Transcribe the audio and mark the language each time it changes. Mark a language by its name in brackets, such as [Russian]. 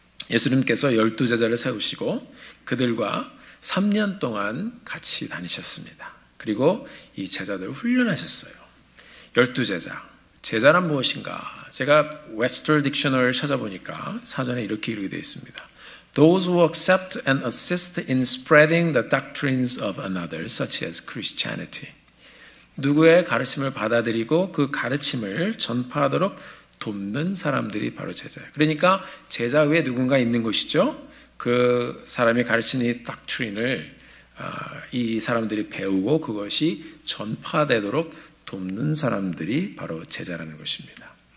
[Korean] 예수님께서 12제자를 세우시고 그들과 3년 동안 같이 다니셨습니다. 그리고 이 제자들을 훈련하셨어요. 12제자. 제자란 무엇인가? 제가 웹스터 딕셔너리를 찾아보니까 사전에 이렇게 기록이 되어 있습니다. [English] Those who accept and assist in spreading the doctrines of another, such as Christianity. [Korean] 누구의 가르침을 받아들이고 그 가르침을 전파하도록 돕는 사람들이 바로 제자예요. 그러니까 제자 위에 누군가 있는 것이죠. 그 사람이 가르치는 이 doctrine을 이 사람들이 배우고 그것이 전파되도록 돕는 사람들이 바로 제자라는 것입니다.